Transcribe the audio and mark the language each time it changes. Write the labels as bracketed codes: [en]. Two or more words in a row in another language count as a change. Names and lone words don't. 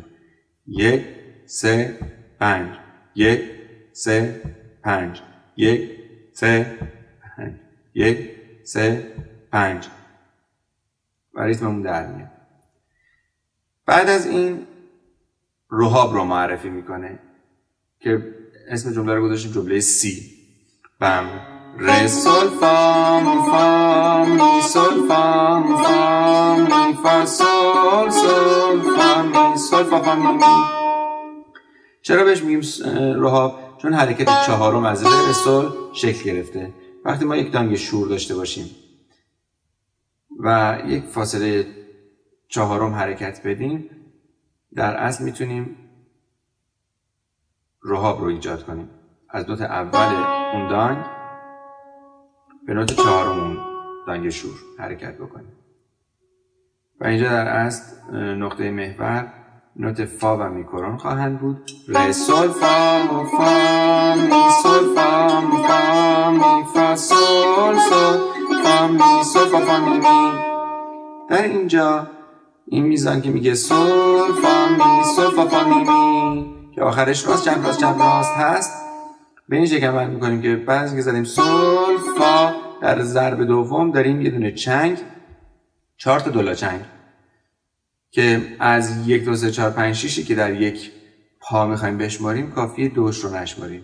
[fa] 1 3 5 1 3 5 1 3 5 1 3 5 و ریتممون در میاد. بعد از این رهاب رو معرفی میکنه که اسم جمله رو گذاشتیم جمله سی. بم ر سول فا فا می سول فا فا می فا سول سول فا می سول فا فا می می. چرا بهش میگیم رهاب؟ چون حرکت چهارم از ر سول شکل گرفته. وقتی ما یک دانگ شور داشته باشیم و یک فاصله چهارم حرکت بدیم در اصل میتونیم رهاب رو ایجاد کنیم. از نوت اول اون دانگ به نوت چهارم اون دانگ شور حرکت بکنیم و اینجا در اصل نقطه محور نوت فا و میکرون خواهند بود. ر سول فا فا می سول فا فا می فا سول سول فا می سول فا فا می می. در اینجا این میزان که میگه سول فا می سول فا فا می می که آخرش راست چپ راست چپ راست هست، به این شکل عمل میکنیم که بعد از اینکه زدیم سول فا، در ضرب دوم داریم یه دونه چنگ، 4 تا دولا چنگ که از 1 2 3 4 5 6 که در یک پا میخوایم بشماریم کافیه دوش رو نشماریم.